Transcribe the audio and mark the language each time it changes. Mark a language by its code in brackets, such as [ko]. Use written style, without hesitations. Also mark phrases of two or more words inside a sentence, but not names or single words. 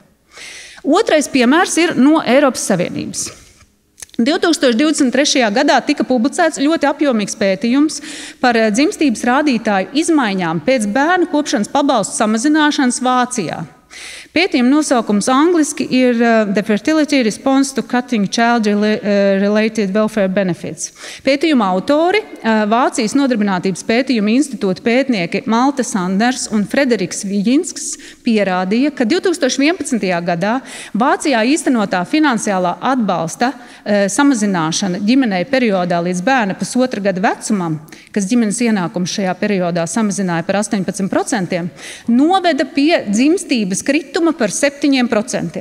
[lv] Otrais piemērs ir no Eiropas Savienības. 2023. gadā tika publicēts ļoti apjomīgs pētījums par dzimstības rādītāju izmaiņām pēc bērnu kopšanas pabalstu samazināšanas Vācijā. Pētījuma nosaukums angliski ir The Fertility Response to Cutting Child-Related Welfare Benefits. Pētījuma autori, Vācijas Nodarbinātības pētījuma institūta pētnieki Malte Sanders un Frederiks Viģinsks pierādīja, ka 2011. gadā Vācijā īstenotā finansiālā atbalsta samazināšana ģimenei periodā līdz bērna 1,5 gada vecumam, kas ģimenes ienākums šajā periodā samazināja par 18%, noveda pie dzimstības krituma par 7%.